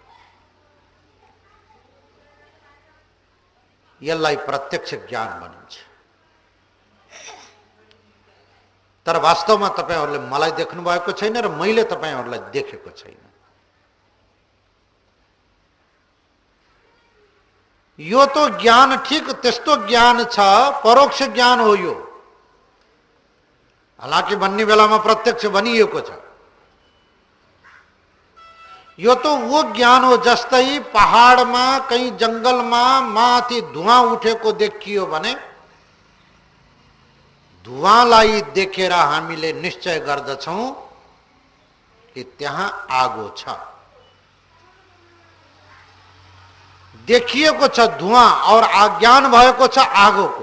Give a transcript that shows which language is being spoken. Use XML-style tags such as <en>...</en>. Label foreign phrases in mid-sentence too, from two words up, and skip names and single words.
<ne>यसलाई प्रत्यक्ष ज्ञान भनिन्छ। तर वास्तवमा तपाईहरुले मलाई देख्नु भएको छैन र मैले तपाईहरुलाई देखेको छैन। यो तो ज्ञान ठीक त्यस्तो ज्ञान छ, परोक्ष ज्ञान हो यो। हालांकि भन्ने बेलामा प्रत्यक्ष भनिएको छ। यो</ne> <hi>तो वो</hi> <ne>ज्ञान हो जस्तै पहाडमा कहीं जंगलमा माथि धुवां उठेको देखियो भने धुवांलाई देखेर हामीले निश्चय गर्दछौं कि त्यहाँ आगो छ। देखिएको छ धुवां और अज्ञान भएको छ आगोको।</ne>